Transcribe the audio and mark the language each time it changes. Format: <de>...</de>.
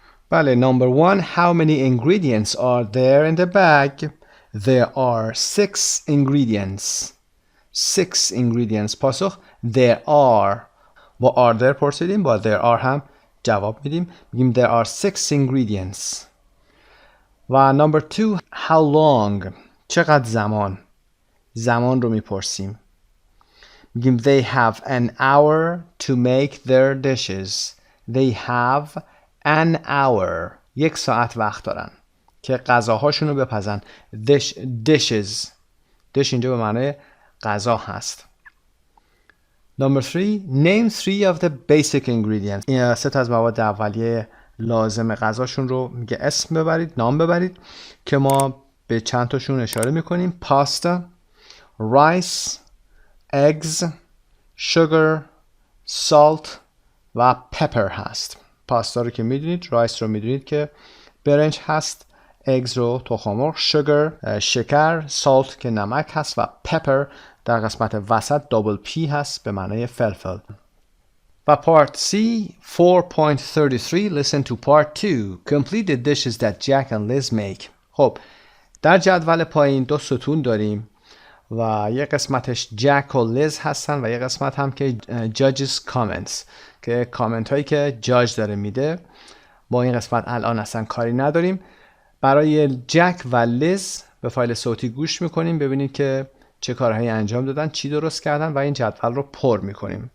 <en>بله. Number 1. How many ingredients are there in the bag? There are 6 ingredients. 6 ingredients. پاسخ there are.</en> <fa>با are there پرسیدیم، با there are هم جواب میدیم.</fa> <en>میگیم there are 6 ingredients. و number 2. How long.</en> <fa>چقدر زمان. زمان رو میپرسیم.</fa> <en>میگیم they have an hour to make their dishes. They have an hour.</en> <fa>1 ساعت وقت دارن که غذاهاشون رو بپزن. dishes. dish اینجا به معنای غذا هست.</fa> <en>Number 3. Name 3 of the basic ingredients.</en> <fa>این 3 از مواد اولیه لازم غذاشون رو میگه اسم ببرید، نام ببرید که ما به چند تاشون اشاره میکنیم.</fa> <en>Pasta, rice, eggs, sugar, salt و pepper هست.</en> <fa>پاستا رو که میدونید، رایس رو میدونید که برنج هست، eggs رو تخم‌مرغ، sugar شکر، salt که نمک هست و pepper در قسمت وسط دابل پی هست به معنای فلفل.</fa> <en>و part C 4.33 listen to part 2 complete the dishes that Jack and Liz make.</en> <fa>خب در جدول پایین 2 ستون داریم و یه قسمتش جک و لیز هستن و یه قسمت هم که judges comments که کامنت هایی که جاج داره میده. با این قسمت الان اصلا کاری نداریم. برای جک و لیز به فایل صوتی گوش میکنیم ببینید که چه کارهایی انجام دادن، چی درست کردن و این جدول رو پر میکنیم.</fa>